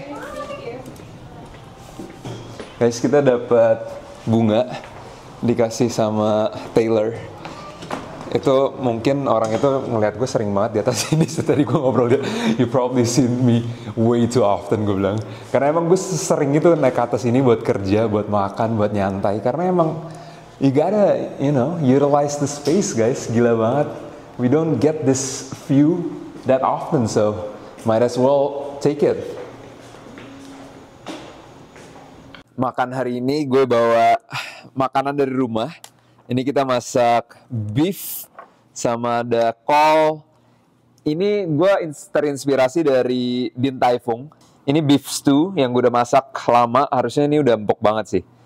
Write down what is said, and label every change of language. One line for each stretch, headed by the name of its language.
English: Thank you.
Indonesian: Guys, kita dapat bunga dikasih sama Taylor. Itu mungkin orang itu ngeliat gue sering banget di atas sini. Tadi gue ngobrol dia,
English: you probably seen me way too often,
Indonesian: gue bilang. Karena emang gue sering itu naik ke atas ini buat kerja, buat makan, buat nyantai. Karena emang
English: you gotta, utilize the space, guys.
Indonesian: Gila banget.
English: We don't get this view that often, so might as well take it.
Indonesian: Makan hari ini gue bawa makanan dari rumah. Ini kita masak beef sama ada kol. Ini gue terinspirasi dari Din Tai Fung. Ini beef stew yang gue udah masak lama. Harusnya ini udah empuk banget sih.